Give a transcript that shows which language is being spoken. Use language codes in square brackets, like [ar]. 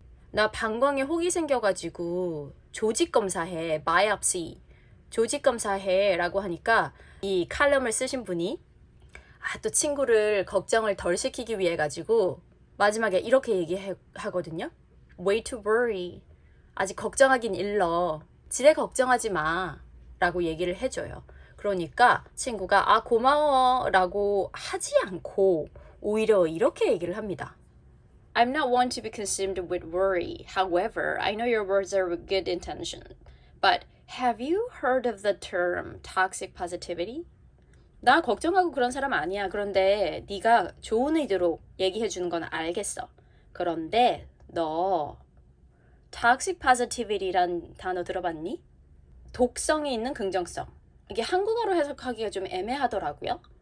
[ko] 나 방광에 혹이 생겨가지고 조직검사해, 바이옵시, 조직검사해 라고 하니까 이 칼럼을 쓰신 분이 또 친구를 걱정을 덜 시키기 위해 가지고 마지막에 이렇게 얘기하거든요. [en] Way to worry. [ko] 아직 걱정하긴 일러. 지레 걱정하지 마. 라고 얘기를 해줘요. 그러니까 친구가 고마워 라고 하지 않고 오히려 이렇게 얘기를 합니다. [en] I'm not one to be consumed with worry. However, I know your words are with good intention. But have you heard of the term toxic positivity? [ko] 나 걱정하고 그런 사람 아니야. 그런데 네가 좋은 의도로 얘기해 주는 건 알겠어. 그런데 너 toxic positivity란 단어 들어봤니? 독성이 있는 긍정성. 이게 한국어로 해석하기가 좀 애매하더라고요.